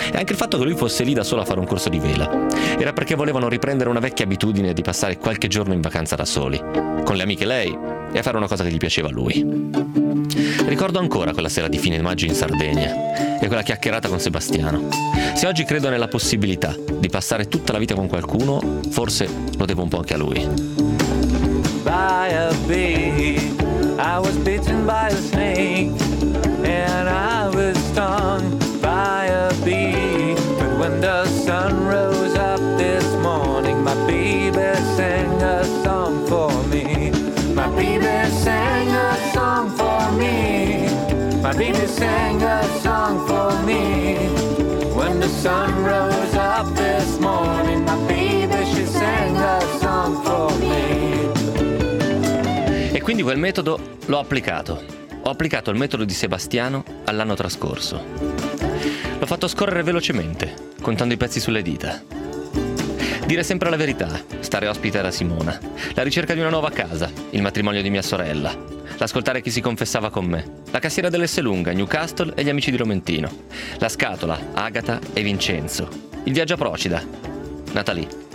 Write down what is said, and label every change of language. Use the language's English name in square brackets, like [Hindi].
[Italian] E anche il fatto che lui fosse lì da solo a fare un corso di vela era perché volevano riprendere una vecchia abitudine di passare qualche giorno in vacanza da soli, con le amiche lei e a fare una cosa che gli piaceva a lui. Ricordo ancora quella sera di fine maggio in Sardegna e quella chiacchierata con Sebastiano. Se oggi credo nella possibilità di passare tutta la vita con qualcuno, forse lo devo un po' anche a lui. [English] By a bee, I was bitten by a snake, and I was stung by a bee. But when the sun rose up this morning, my baby sang a song for me. My baby sang a song for me. My baby sang a song for me. When the sun rose up this morning, my baby, she sang a song for me. [Italian] E quindi quel metodo l'ho applicato. Ho applicato il metodo di Sebastiano all'anno trascorso. L'ho fatto scorrere velocemente, contando i pezzi sulle dita. Dire sempre la verità, stare ospite da Simona, la ricerca di una nuova casa, il matrimonio di mia sorella, l'ascoltare chi si confessava con me, la cassiera dell'Esselunga, Newcastle e gli amici di Romentino, la scatola, Agata e Vincenzo, il viaggio a Procida, Natalì.